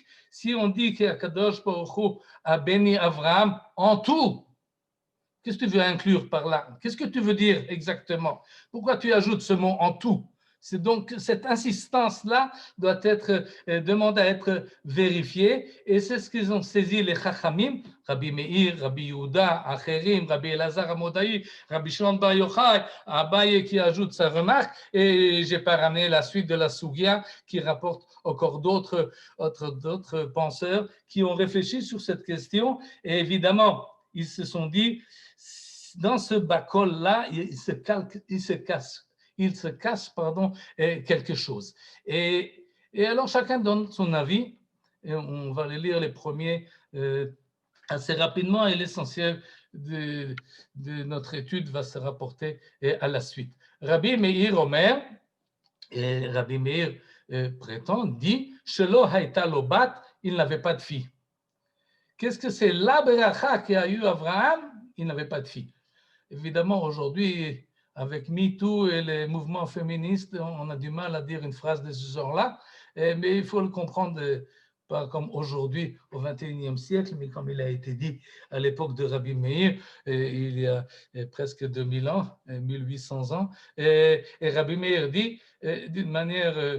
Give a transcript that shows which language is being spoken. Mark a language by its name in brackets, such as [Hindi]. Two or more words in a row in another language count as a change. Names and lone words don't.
[French] Si on dit qu' [Hebrew] הקדוש ברוך הוא [French] a béni Avraham en tout, qu'est-ce que tu veux inclure par là? Qu'est-ce que tu veux dire exactement? Pourquoi tu ajoutes ce mot en tout? C'est donc cette insistance-là doit être demandée à être vérifiée, et c'est ce qu'ils ont saisi les Chachamim, Rabbi Meir, Rabbi Yehuda, Acherim, Rabbi Elazar Amodaï, Rabbi Shimon Bar Yochai, Abaye qui ajoute sa remarque, et j'ai pas ramené la suite de la Sugia qui rapporte encore d'autres penseurs qui ont réfléchi sur cette question, et évidemment, ils se sont dit, dans ce bakol-là, il se casse quelque chose. Et alors, chacun donne son avis. Et on va les lire les premiers assez rapidement, et l'essentiel de notre étude va se rapporter à la suite. Rabbi Meir Omer, et Rabbi Meir prétend, dit « [Hebrew] שלא הייתה לו בת [French] » il n'avait pas de fille. Qu'est-ce que c'est la beracha qui a eu Abraham? Il n'avait pas de fille. Évidemment, aujourd'hui, avec MeToo et les mouvements féministes, on a du mal à dire une phrase de ce genre-là, mais il faut le comprendre pas comme aujourd'hui, au XXIe siècle, mais comme il a été dit à l'époque de Rabbi Meir, il y a presque 2000 ans, 1800 ans, et Rabbi Meir dit d'une manière